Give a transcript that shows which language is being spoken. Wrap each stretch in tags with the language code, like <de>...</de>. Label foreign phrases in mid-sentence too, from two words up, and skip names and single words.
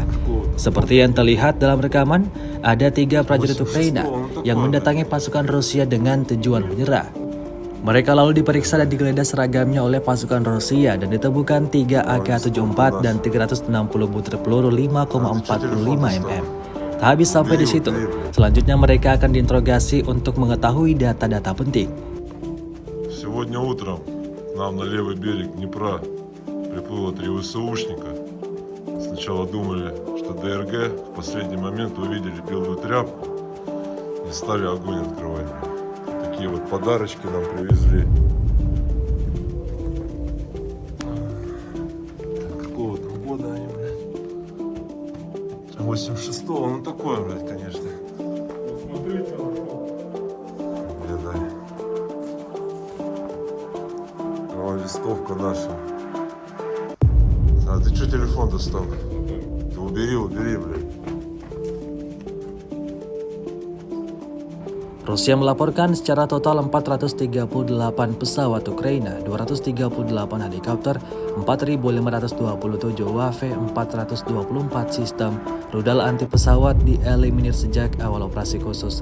<id>Seperti yang terlihat dalam rekaman, ada 3 prajurit Ukraina yang mendatangi pasukan Rusia dengan tujuan menyerah. Mereka lalu diperiksa dan digeledah seragamnya oleh pasukan Rusia dan ditemukan 3 AK-74 dan 360 butir peluru 5,45 mm. Tak habis sampai di situ, selanjutnya mereka akan diinterogasi untuk mengetahui data-data penting.</id> <ru>Сегодня утром к нам на левый берег Днепра приплыло 3 ВСУшника. Сначала думали, что ДРГ, в последний момент увидели белую тряпку и стали огонь открывать. Такие вот подарочки нам привезли. Какого там года они, блядь? 86-го, ну такое, блядь, конечно. Смотрите, Дай. О, листовка наша. А ты что телефон достал? Ты убери, блядь.</ru> <id>Rusia melaporkan secara total 438 pesawat Ukraina, 238 helikopter, 4.527 UAV, 424 sistem rudal anti pesawat dieliminir sejak awal operasi khusus.</id>